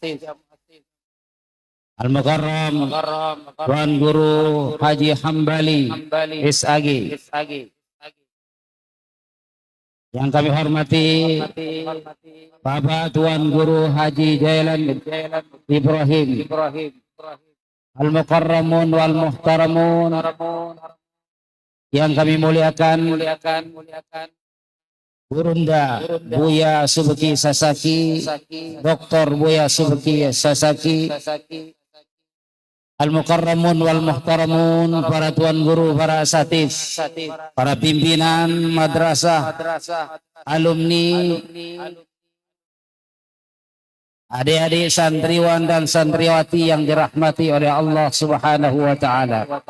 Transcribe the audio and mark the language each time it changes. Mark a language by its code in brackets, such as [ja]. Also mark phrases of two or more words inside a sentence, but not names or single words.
[id] Al-Mukarram Tuan Guru Haji Hambali SAG, yang kami hormati Bapak Tuan Guru Haji Jailan Ibrahim [ar] المكرمون والمحترمون, [id] yang kami muliakan Burunda Buya Subeki Sasaki, Dr. Buya Subeki Sasaki, [ar] المكرمون والمحترمون, [id] para tuan guru, para asatidz, para pimpinan madrasah, alumni, adik-adik santriwan dan santriwati yang dirahmati oleh [ar] الله سبحانه وتعالى.